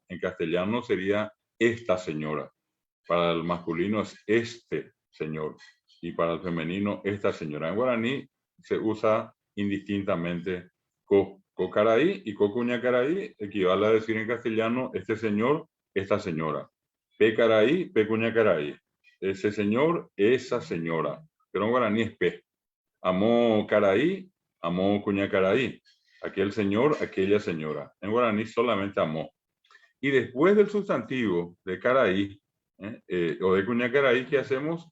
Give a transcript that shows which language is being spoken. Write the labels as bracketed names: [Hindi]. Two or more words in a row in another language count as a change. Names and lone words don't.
[Spanish] En castellano sería esta señora. Para el masculino es este señor. Y para el femenino, esta señora. En guaraní se usa indistintamente co. Caraí y [Guarani] co Cuñacaraí [Spanish] equivale a decir en castellano este señor, esta señora. [Guarani] Pe caraí, pe Cuñacaraí. [Spanish] Ese señor, esa señora. Pero en guaraní es pe. [Guarani] Amó caraí, amó cuñacaraí. [Spanish] Aquel señor, aquella señora. En guaraní solamente amó. Y después del sustantivo de caraí o de cuñacaraí, ¿qué hacemos?